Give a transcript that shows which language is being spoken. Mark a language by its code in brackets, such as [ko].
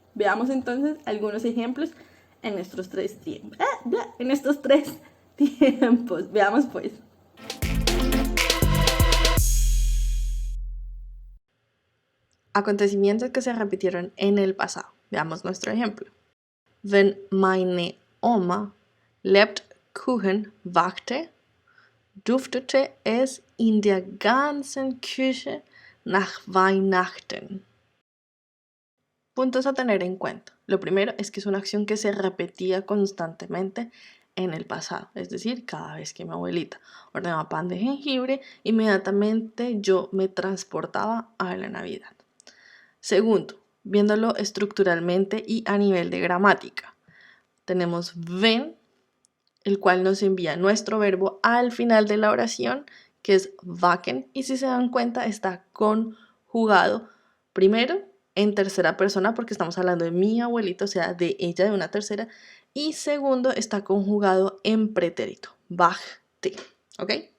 [es] Veamos entonces algunos ejemplos en estos tres tiempos. Veamos pues. Acontecimientos que se repitieron en el pasado. Veamos nuestro ejemplo. [de] Wenn meine Oma Lebkuchen backte, duftete es in der ganzen Küche nach Weihnachten. [es] Puntos a tener en cuenta. Lo primero es que es una acción que se repetía constantemente en el pasado, es decir, cada vez que mi abuelita ordenaba pan de jengibre, inmediatamente yo me transportaba a la Navidad. Segundo, viéndolo estructuralmente y a nivel de gramática, tenemos wenn, el cual nos envía nuestro verbo al final de la oración, que es backen, y si se dan cuenta está conjugado primero en tercera persona porque estamos hablando de mi abuelito, o sea, de ella, de una tercera, y segundo está conjugado en pretérito, backte, ¿ok?